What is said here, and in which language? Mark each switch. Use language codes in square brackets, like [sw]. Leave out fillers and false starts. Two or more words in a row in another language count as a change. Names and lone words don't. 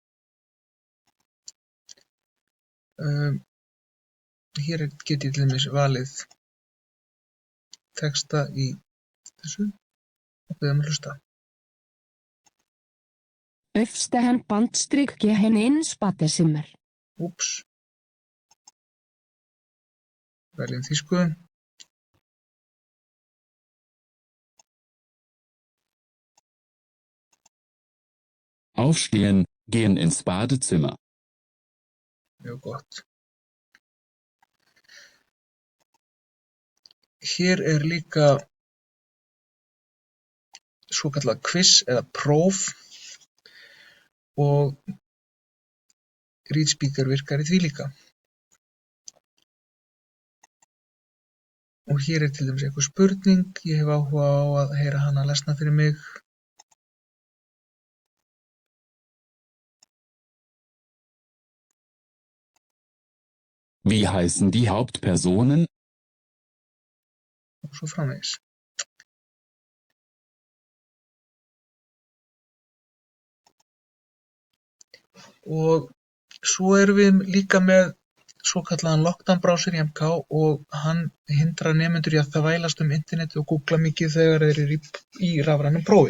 [is] Hér get ég til dæmis valið texta í þessu og beðið að hlusta. Øverste bandstrik gen innspatesimmer. Úps. Veljum þýsku. [de] Aufstehen, gehen ins Badezimmer. [is] Mjög gott. Hér líka svokallað quiz eða próf og Readspeaker virkar í því líka. Og hér til dæmis einhver spurning, ég hef áhuga á að heyra hana lesna fyrir mig. [de] Wie heißen die Hauptpersonen? [is] Og svo framvegis. Og svo erum við líka með svokallaðan lockdown-browser í MK og hann hindrar nemendur í að þvælast internetið og googla mikið þegar þeir eru í rafrænu prófi.